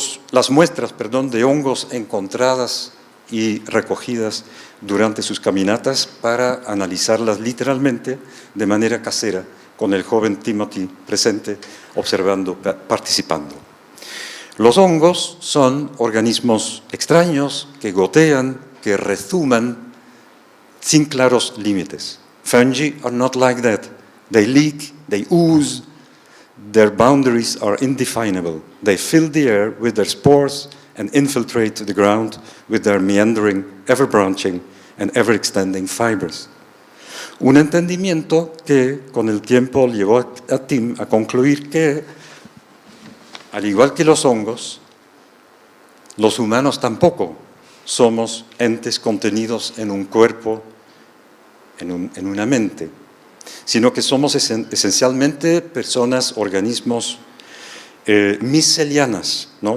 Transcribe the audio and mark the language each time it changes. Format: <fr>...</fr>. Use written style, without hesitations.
<es>las muestras de hongos encontradas y recogidas durante sus caminatas para analizarlas literalmente de manera casera, con el joven Timothy presente, observando, participando. Los hongos son organismos extraños que gotean, que rezuman sin claros límites.</es> <en>Fungi are not like that. They leak, they ooze, their boundaries are indefinable. They fill the air with their spores and infiltrate the ground with their meandering, ever-branching and ever-extending fibers.</en> <es>Un entendimiento que con el tiempo llevó a Tim a concluir que, al igual que los hongos, los humanos tampoco somos entes contenidos en un cuerpo, en una mente, sino que somos esencialmente personas, organismos micelianas, ¿no?</es>